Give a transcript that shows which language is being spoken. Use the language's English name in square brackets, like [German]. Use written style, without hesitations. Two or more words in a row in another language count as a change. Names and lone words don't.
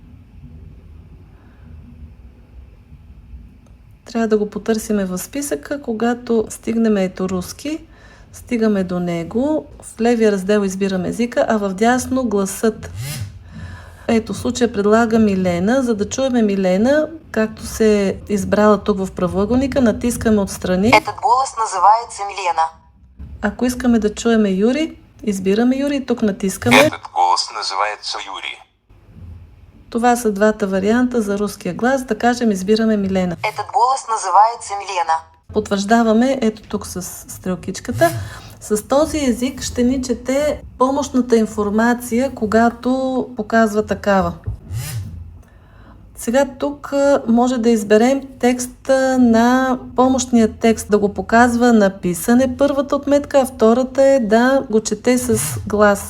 [Bulgarian] Трябва да го потърсиме в списъка, когато стигнем ето руски. Стигаме до него. В левия раздел избираме езика, а в дясно гласът. Ето, в случая предлага Милена. За да чуем Милена, както се е избрала тук в правоъгълника, натискаме отстрани. [Russian] Этот голос называется Милена. [Bulgarian] Ако искаме да чуем Юри, избираме Юри и тук натискаме. [Russian] Этот голос называется Юрий. [Bulgarian] Това са двата варианта за руския глас. Да кажем, избираме Милена. [Russian] Этот голос называется Милена. [Bulgarian] Потвърждаваме ето тук с стрелкичката. С този език ще ни чете помощната информация, когато показва такава. Сега тук може да изберем текста на помощния текст, да го показва на писане първата отметка, а втората е да го чете с глас.